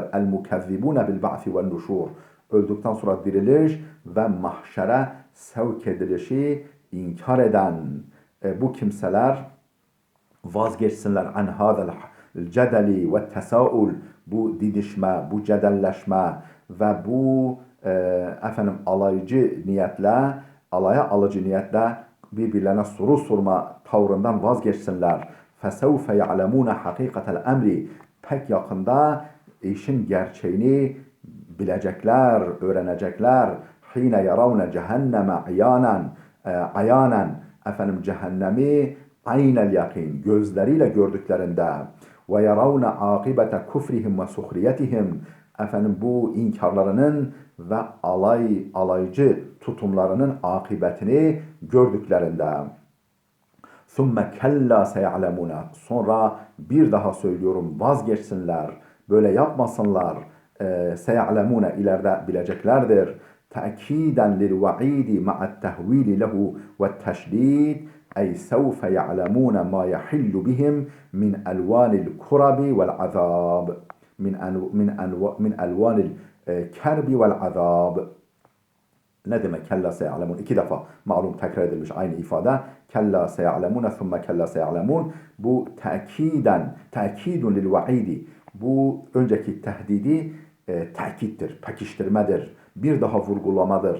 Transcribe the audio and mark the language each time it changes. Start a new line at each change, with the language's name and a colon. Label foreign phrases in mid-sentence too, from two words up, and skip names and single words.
Arabic: المكذبون بالبعث والنشور,
Turkish: öldükten sonra diriliş ve mahşere sevk edilişi inkar eden bu kimseler vazgeçsinler
Arabic: عن هذا الجدل والتساؤل,
Turkish: bu didişme, bu cedelleşme ve bu efendim alaycı niyetle, alaya alıcı niyetle birbirlerine soru sorma tavrından vazgeçsinler.
Arabic: فَسَوْفَ يَعْلَمُونَ حَقِيقَةَ الْاَمْرِ,
Turkish: pek yakında işin gerçeğini bilecekler, öğrenecekler.
Arabic: حِينَ يَرَوْنَ جَهَنَّمَ عَيَانًا,
Turkish: efendim cehennemi
Arabic: عين اليقين,
Turkish: gözleriyle gördüklerinde
Arabic: ويرون عاقبة كفرهم وسخريتهم,
Turkish: efendim bu inkarlarının ve alaycı tutumlarının akıbetini gördüklerinde.
Arabic: ثُمَّ كَلَّا سَيَعْلَمُونَ,
Turkish: sonra bir daha söylüyorum, vazgeçsinler, böyle yapmasınlar. سَيَعْلَمُونَ, ileride bileceklerdir.
Arabic: تَأْكِيدًا لِلْوَعِيدِ مَعَ التَّهْوِيلِ لَهُ وَالتَّشْدِيدِ أي سوف يعلمون ما يحل بهم من ألوان الكرب والعذاب من ألوان الكرب والعذاب.
Turkish: Ne demek
Arabic: كلا سيعلمون?
Turkish: İki defa malum tekrar edilmiş aynı ifade.
Arabic: كلا سيعلمون ثم كلا سيعلمون. Bu تأكيد للوعيد.
Turkish: Bu önceki tehdidi tekittir, pekiştirmedir. Bir daha vurgulamadır.